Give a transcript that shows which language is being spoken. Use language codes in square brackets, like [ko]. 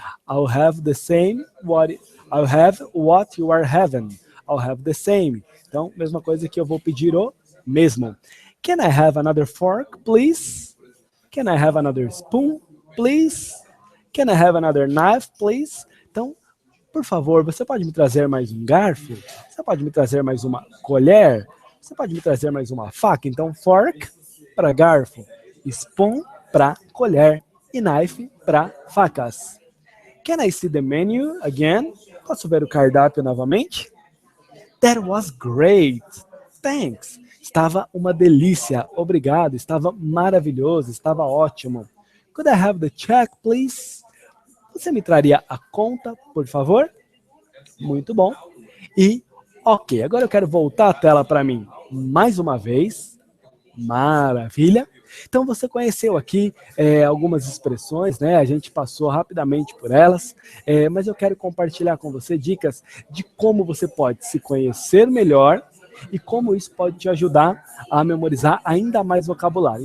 [en] I'll have the same I'll have what you are having. I'll have the same. [pt] Então, mesma coisa que eu vou pedir o mesmo. [en] Can I have another fork, please? Can I have another spoon, please? Can I have another knife, please? [pt] Então, por favor, você pode me trazer mais um garfo? Você pode me trazer mais uma colher? Você pode me trazer mais uma faca? Então, fork para garfo, spoon para colher e knife para facas. [en] Can I see the menu again? [pt] Posso ver o cardápio novamente? [en] That was great. Thanks. [pt] Estava uma delícia. Obrigado. Estava maravilhoso. Estava ótimo. [en] Could I have the check, please? [pt] Você me traria a conta, por favor? Muito bom. E, ok, agora eu quero voltar a tela para mim mais uma vez. Maravilha. Então você conheceu aqui algumas expressões, né? A gente passou rapidamente por elas, mas eu quero compartilhar com você dicas de como você pode se conhecer melhor e como isso pode te ajudar a memorizar ainda mais vocabulário.